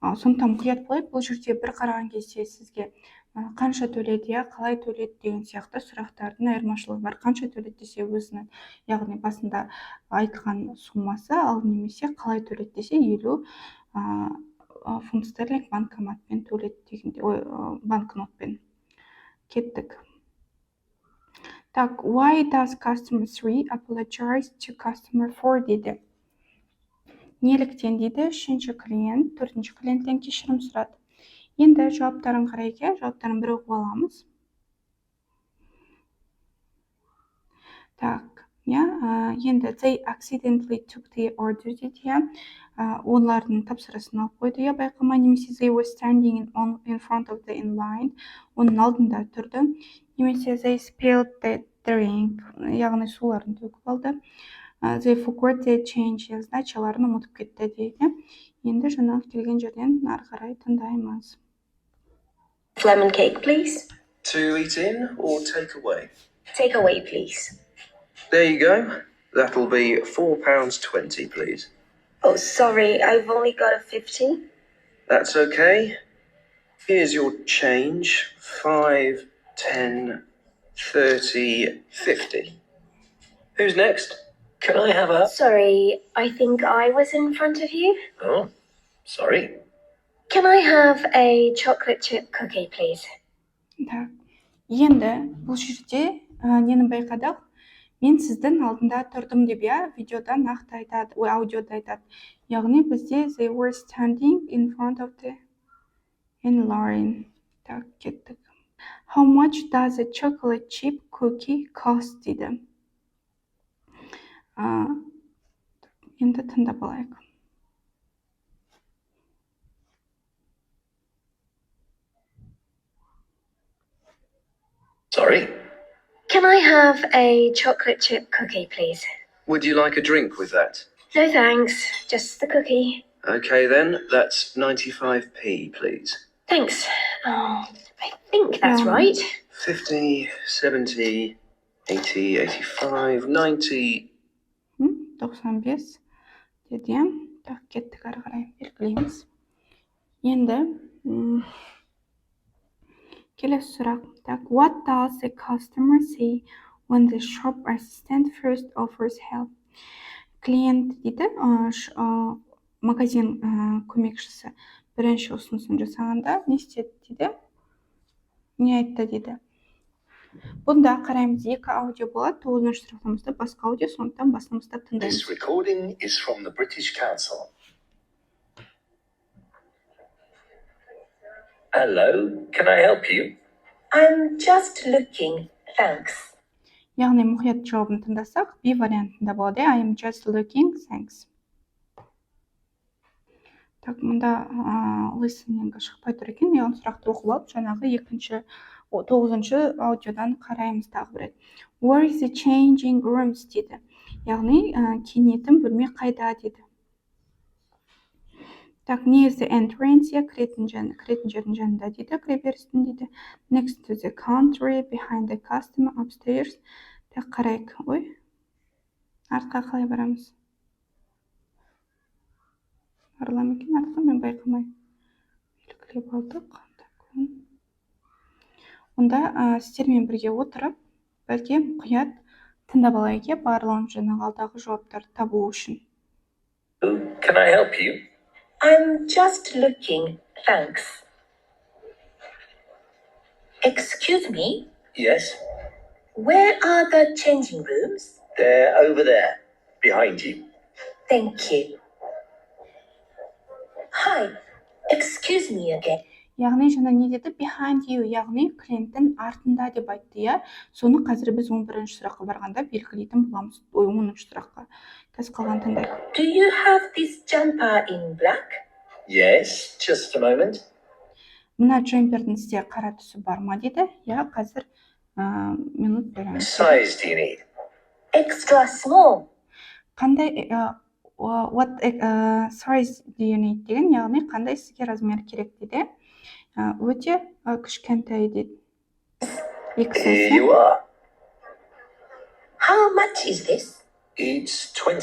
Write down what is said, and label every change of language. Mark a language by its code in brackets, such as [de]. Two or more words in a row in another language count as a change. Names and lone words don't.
[kk] сондықтан мұқият болайық. Бұл жерде бір қараған кезде сізге қанша төледі, қалай төледі деген сияқты сұрақтардың айырмашылығы бар. Қанша төледі десе өзінің, яғни басында айтқан суммасы, ал немесе қалай төледі десе 50 фунт стерлинг банкоматпен төледі дегенде, банкнотпен. Кеттік. Так, [en] why does customer 3 apologize to customer 4 дейді. [kk] Неліктен дейді, 3-ші клиент 4-ші клиенттен кешірім сұрады. Енді жауаптарын қарайық, жауаптарын бір оқып аламыз. Так, енді [en] they accidentally took the order дейді. [kk] Олардың тапсырысын алып қойды, байқамай, немесе [en] they were standing in front of the line, [kk] оның алдында тұрды, немесе [en] they spilled the drink, [kk] яғни суларын төгіп алды. [en] They forgot the change, [kk] сдачаларын ұмытып кетті дейді. Енді жаңағы келген жерден ары қарай тыңдаймыз. [en] Lemon cake, please. To eat in or take away? Take away, please. There you go. That'll be £4.20, please. Oh, sorry, I've only got a 50. That's okay. Here's your change. 5, 10, 30, 50. Who's next? Can I have a... Sorry, I think I was in front of you. Oh, sorry. Can I have a chocolate chip cookie, please? [kk] Так, енді бұл жерде нені байқадық? Мен сіздің алдында тұрдым деп, видеода нақты айтады, аудиода айтады. Яғни бізде [en] they were standing in front of the line. [kk] Так, кеттік. [en] How much does a chocolate chip cookie cost дейді. [kk] Енді тыңдап алайық. [en] Sorry. Can I have a chocolate chip cookie, please? Would you like a drink with that? No thanks, just the cookie. Okay then, that's 95p, please. Thanks. Oh, I think that's right. 50, 70, 80, 85, 90... [kk] 95 деді. Так, кеттік ары қарай белгілейміз. Енді келесі сұрақ. Так, [en] what does the customer say when the shop assistant first offers help? [kk] Клиент дейді, магазин көмекшісі бірінші ұсынысын жасағанда не істеді дейді? Не айтты дейді? Бұнда қараймыз, екі аудио болады, 9-шы сұрақтамызда басқа аудио, сондықтан басынан тыңдаймыз. [en] This recording is from the British Council. Hello, can I help you? I'm just looking, thanks. [kk] Яғни мұқият жауабын тыңдасақ, B вариантында болады. [en] I am just looking, thanks. [kk] Так, мұнда listening шықпай тұр екен. Яғни сұрақты оқып алып, жаңағы 9-шы аудиодан қараймыз тағы бір рет. [en] Where is the changing rooms дейді. [kk] Яғни киінетін бөлме қайда дейді. Так, [en] near the entrance, [kk] кіретін жердің жанында дейді, кіреберістің дейді. [en] Next to the counter, behind the customer, upstairs. [kk] Так, қарайық. Ой, артқа қалай барамыз? Арылам екен, артқа мен байқамай. Белгілеп алдық. Онда сіздермен бірге отырып, бәлке мұқият тыңдап алайық, барлығын жаңағы алдағы жауаптарды табу үшін. [en] Can I help you? I'm just looking, thanks. Excuse me, Yes, where are the changing rooms? they're over there, behind you. Thank you. Hi, excuse me again. [kk] Яғни жаңа не деді? [en] Behind you, [kk] яғни клиенттің артында деп айтты, Соны қазір біз 11-ші сұраққа барғанда белгілейтін боламыз. 10-ші сұраққа. Қазір қалған тыңдайық. [en] Do you have this jumper in black? Yes, just a moment. [kk] Мына джемпердің сізде қара түсі бар ма деді? Қазір минут береміз. [en] Size do you need? Extra small. [kk] Қандай [en] what size do you need [kk] деген, яғни қандай сізге размер керек дейді. Өте кішкентай дейді. [en] Here you are. How much is this?